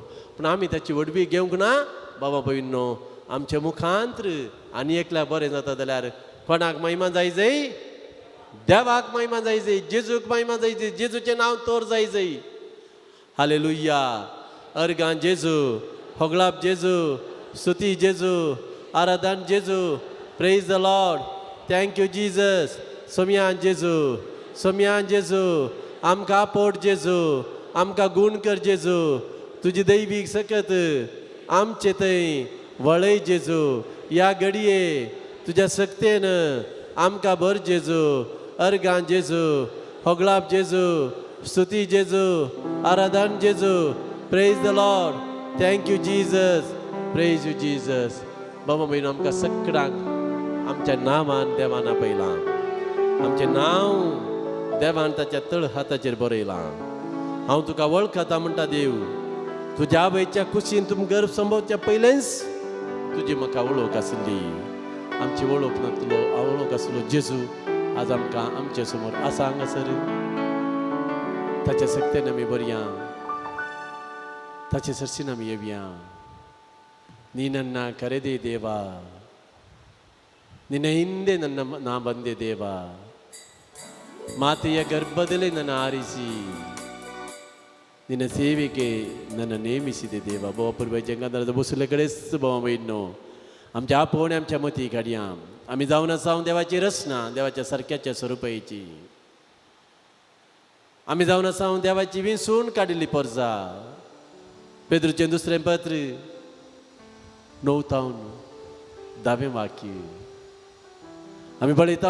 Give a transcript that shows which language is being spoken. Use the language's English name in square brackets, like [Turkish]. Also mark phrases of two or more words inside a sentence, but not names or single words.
[Konkani] पूण आमी ताची वडवी घेवंक ना. बाबा भयणो आमच्या मुखांत्र आनी एकल्याक बरें जाता जाल्यार कोणाक महिमा जाय जाय? देवाक महिमा जाय जाय. जेजूक महिमा जाय जाय. जेजूचें नांव तोर जाय जाय. हालेलुया. अर्गां जेजू, होगळाप जेजू, स्तुती जेजू, आराधन जेजू. [English] Praise the Lord. Thank you Jesus. [Konkani] सोम्यान जेजू, सोम्यान जेजू. आमकां आपोट जेजू, आमकां गूण कर जेजू. तुजी दैवीक सकत आमचे थंय वळय जेजू. ह्या घडये तुज्या सक्तेन आमकां भर जेजू. अर्गां जेजू, होगळाप जेजू, स्तुती जेजू, आराधन जेजू. [English] Praise the Lord. Thank you Jesus. Praise you Jesus. [Konkani] बाबा भयणो आमकां सगळ्यांक आमच्या नांवान देवान आपयलां. आमचें नांव देवान ताच्या तळ हाताचेर बरयलां. हांव तुका वळखता म्हणटा देव. तुज्या आवयच्या कुशीन तुम गर्भ संभवच्या पयलेंच तुजी म्हाका वळख आसली. आमची वळख नासलो वळख आसलो जेजू आज आमकां आमचे समोर आसा हांगासर. ताच्या सक्तेन आमी बरया. ताचे सरसीन आमी येवया. [Kannada] ನೀ ನನ್ನ ಕರೆದೆ ದೇವ, ನಿನ್ನ ಹಿಂದೆ ನಾ ಬಂದೆ ದೇವ. ಮಾತೆಯ ಗರ್ಭದಲ್ಲಿ ನನ್ನ ಆರಿಸಿ ನಿನ್ನ ಸೇವೆಗೆ ನನ್ನ ನೇಮಿಸಿದೆ ದೇವ. [Konkani] बापूरबाई जंगादाराचा बसलेकडेच बाबा बहिणो आमच्या आपोवणे आमच्या मती काडया. आमी जावन आसा देवाची रचना, देवाच्या सारक्याच्या स्वरुपाची. आमी जावन आसा देवाची विंसून काडिल्ली परजा. पेद्रूचें दुसरें पत्र 9:10 वाक्य आमी पळयता.